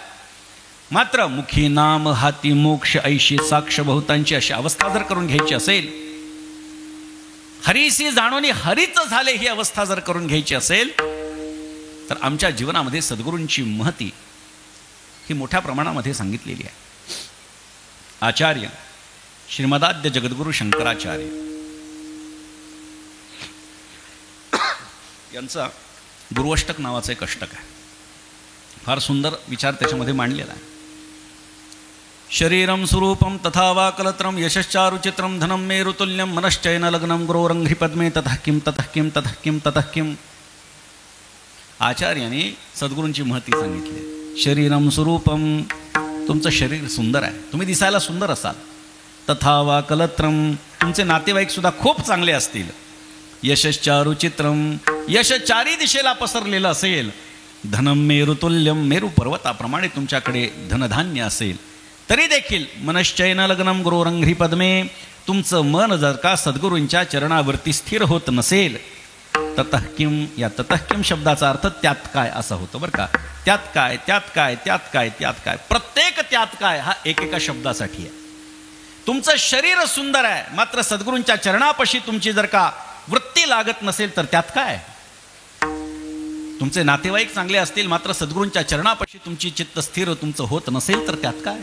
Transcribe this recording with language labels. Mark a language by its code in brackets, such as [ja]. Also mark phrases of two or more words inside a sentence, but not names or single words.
[mr] मात्र मुखी नाम हाती मोक्ष ऐशी साक्ष बहुतांची अशी अवस्था जर करून घ्यायची असेल, हरीसी जाणून हरीच झाले ही अवस्था जर करून घ्यायची असेल तर आमच्या जीवनामध्ये सद्गुरूंची महती ही मोठ्या प्रमाणामध्ये सांगितलेली आहे. आचार्य श्रीमदाद्य जगद्गुरु शंकराचार्य यांचा गुरुअष्टक नावाचं एक अष्टक आहे. फार सुंदर विचार त्याच्यामध्ये मांडलेला आहे. [sa] शरीरम स्वरूपम तथा वा कलत्रम यशश्चारुचित्रम धनम मेरुतुल्यम मनश्चयन लग्नम गुरोरंघ्रि पद्मे ततः किम ततः किम ततः किम ततः किम. [mr] आचार्याने सद्गुरूंची महती सांगितली. [sa] शरीरम स्वरूपम, [mr] तुमचं शरीर सुंदर आहे, तुम्ही दिसायला सुंदर असाल. [sa] तथा वा कलत्रम, [mr] तुमचे नातेवाईक सुद्धा खूप चांगले असतील. यशश्चारुचित्रम, यश चारी दिशेला पसरलेलं असेल. [sa] धनम मेरुतुल्यम, [mr] मेरू पर्वताप्रमाणे तुमच्याकडे धनधान्य असेल. तरी देखील [sa] मनश्चयन लग्नम गुरोरंघ्रि पद्मे, [mr] तुमचं मन जर का सद्गुरूंच्या चरणावरती स्थिर होत नसेल. [sa] ततः किम, [mr] या [sa] ततः किम [mr] शब्दाचा अर्थ त्यात काय असा होतो बरं का. त्यात काय, त्यात काय, त्यात काय, त्यात काय, प्रत्येक त्यात काय हा एकेका शब्दासाठी आहे. तुमचं शरीर सुंदर आहे, मात्र सद्गुरूंच्या चरणापाशी तुमची जर का वृत्ती लागत नसेल तर त्यात काय. तुमचे नातेवाईक चांगले असतील, मात्र सद्गुरूंच्या चरणापाशी तुमची चित्त स्थिर तुमचं होत नसेल तर त्यात काय.